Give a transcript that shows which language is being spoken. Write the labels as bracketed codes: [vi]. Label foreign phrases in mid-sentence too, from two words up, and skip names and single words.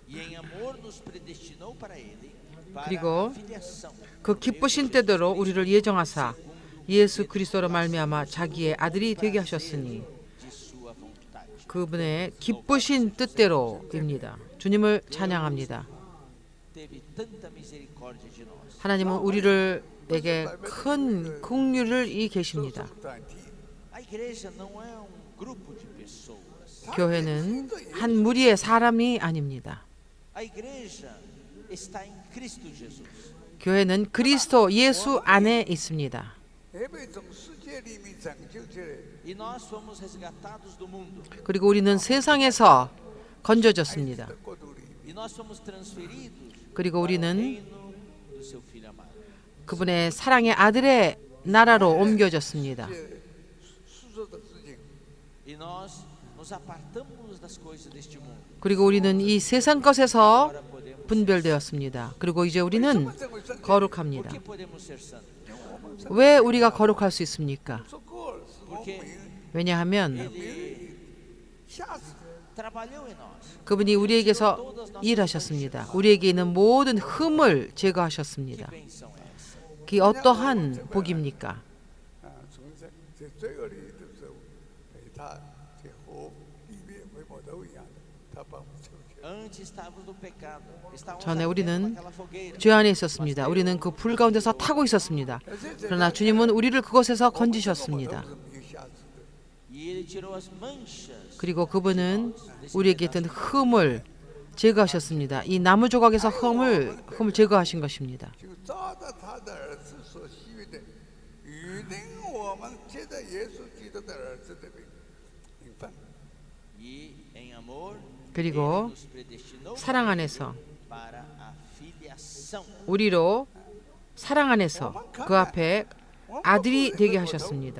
[pt] E em amor nos predestinou para ele, para [ko] 그리고 [pt] a filiação. [ko] 그 기쁘신 때대로 우리를 예정하사 예수 그리스도로 말미암아 자기의 아들이 되게 하셨으니 [pt] De sua vontade. [ko] 그분의 기쁘신 뜻대로입니다. 주님을 찬양합니다. [pt] teve tanta misericórdia de nós. [ko] 하나님은 우리에게 큰 긍휼을 이 계십니다. [pt] A igreja não é grupo de pessoas. [ko] 교회는 한 무리의 사람이 아닙니다. [pt] A igreja está em Cristo Jesus. [ko] 교회는 그리스도 예수 안에 있습니다. [pt] E nós fomos resgatados do mundo. [ko] 그리고 우리는 세상에서 건져졌습니다. [pt] E nós fomos transferidos [ko] 그리고 [pt] ao [ko] 우리는 [pt] reino do seu filho amado. [ko] 그분의 사랑의 아들의 나라로 옮겨졌습니다. [pt] E nós nos apartamos das coisas deste mundo. [ko] 그리고 우리는 이 세상 것에서 [pt] Agora podemos [ko] 분별되었습니다. 그리고 이제 우리는 거룩합니다. [pt] Por que podemos ser santos? [ko] 왜 우리가 거룩할 수 있습니까? [pt] Porque [ko] 왜냐하면 [pt] ele trabalhou em nós. [ko] 그분이 우리에게서 일하셨습니다. 우리에게 있는 모든 흠을 제거하셨습니다. [pt] Que bênção é essa? [ko] 그 어떠한 복입니까? [pt] Antes estávamos no pecado. Estávamos [ko] 전에 [pt] ardendo [ko] 우리는 [pt] naquela fogueira. [ko] 죄 안에 있었습니다. 우리는 그 불 가운데서 타고 있었습니다. 그러나 주님은 우리를 그곳에서 건지셨습니다. [pt] E ele tirou as manchas. [ko] 그리고 그분은 우리에게 있던 흠을 제거하셨습니다. 이 나무 조각에서 흠을 제거하신 것입니다. [pt] E em amor [ko] 그리고 [pt] ele nos predestinou [ko] 사랑 안에서 [pt] para a filiação. [ko] 우리로 사랑 안에서 그 앞에 아들이 되게 하셨습니다.